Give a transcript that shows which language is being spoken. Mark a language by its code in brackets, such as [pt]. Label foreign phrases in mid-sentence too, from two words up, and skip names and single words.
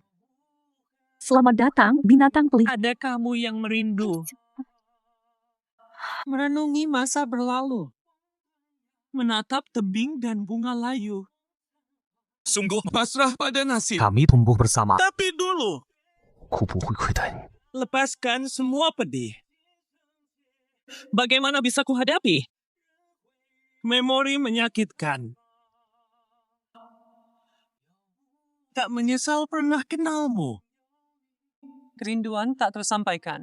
[id] Selamat datang, binatang pelihara. Ada kamu yang merindu. Merenungi masa berlalu. Menatap tebing dan bunga layu. Sungguh pasrah pada nasib. Kami tumbuh bersama. Tapi dulu, [zh] 哭不会亏待你。 [id] lepaskan semua pedih. Bagaimana bisa kuhadapi? Memori menyakitkan. Tak menyesal pernah kenalmu. Kerinduan tak tersampaikan.